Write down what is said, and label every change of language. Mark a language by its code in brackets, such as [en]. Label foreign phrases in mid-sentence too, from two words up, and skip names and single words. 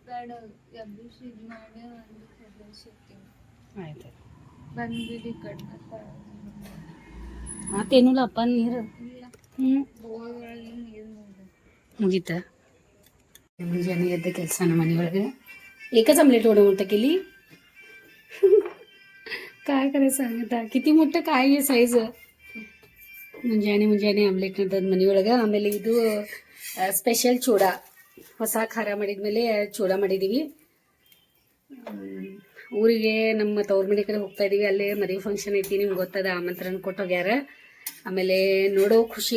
[kn] ಆಯ್ತು ಮತ್ತೇನಿಲ್ಲ ಅಪ್ಪ ನೀರು ಮುಗೀತ ಮುಂಜಾನೆ ಎದ್ದ ಕೆಲಸ ನಮ್ಮ ಮನೆಯೊಳಗೆ [mr] एकच आमलेट ओढ मोठं केली काय करायचं सांगता किती मोठं काय आहे साईज [kn] ಮುಂಜಾನೆ ಆಮ್ಲೆಟ್ ಅಂತದ್ದು ಮನೆಯೊಳಗೆ ಆಮೇಲೆ ಇದು ಸ್ಪೆಷಲ್ ಚೂಡ ಹೊಸ ಖಾರ ಮಾಡಿದ್ಮೇಲೆ ಚೂಡ ಮಾಡಿದ್ದೀವಿ ಊರಿಗೆ ನಮ್ಮ ತವ್ರ ಮನೆ ಕಡೆ ಹೋಗ್ತಾ ಇದೀವಿ ಅಲ್ಲೇ ಮದುವೆ ಫಂಕ್ಷನ್ ಐತಿ ನಿಮ್ಗೆ ಗೊತ್ತದ ಆಮಂತ್ರಣ ಕೊಟ್ಟೋಗ್ಯಾರ ಆಮೇಲೆ ನೋಡೋ ಖುಷಿ